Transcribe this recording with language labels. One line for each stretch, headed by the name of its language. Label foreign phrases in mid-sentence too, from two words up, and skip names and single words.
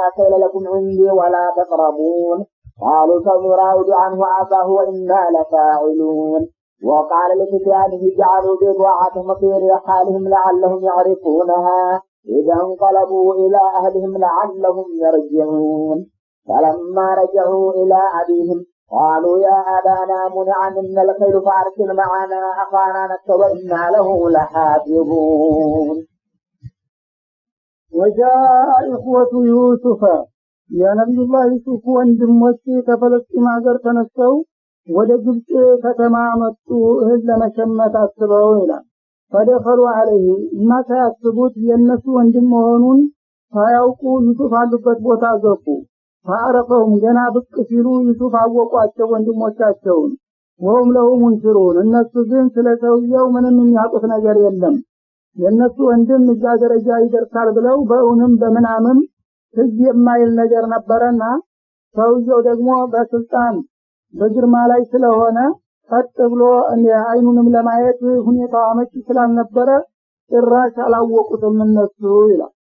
Arabic: كيل لكم عندي ولا تقربون قالوا سنراود عنه أباه وإنا لفاعلون وقال لفتيانه اجعلوا بضاعتهم في رحالهم لعلهم يعرفونها إذا انقلبوا إلى أهلهم لعلهم يرجعون فلما رجعوا إلى أبيهم قالوا يا أبانا منع منا الخيل فأرسل معنا أخانا نكتب وإنا له لحافظون. وجاء إخوة يوسف يا نبي الله يوسف
Amharic: ወንድሞች ከፈለስጢን ሀገር ተነስተው ወደ ግብጽ ከተማ መጡ እህል ለመሸመት አስበው ይላል።
Arabic: فدخلوا عليه ما
Amharic: ሳያስቡት የነሱ ወንድም መሆኑን ሳያውቁ ዩሱፍ አሉበት ቦታ ገቡ። فعرفهم ገና ብቅ ሲሉ ዩሱፍ አወቋቸው ወንድሞቻቸውን።
Arabic: وهم له منكرون
Amharic: እነሱ ግን ስለ ሰውየው ምንም የሚያውቁት ነገር የለም። የነሱ ወንድም እዛ ደረጃ ይደርሳል ብለው በእውንም በምናምም ትዝ የማይል ነገር ነበረና ሰውየው ደግሞ በስልጣን በግርማ ላይ ስለሆነ ቀጥ ብሎ አይኑንም ለማየት ሁኔታው አመቺ ስላልነበረ ጭራሽ አላወቁትም እነሱ ይላል።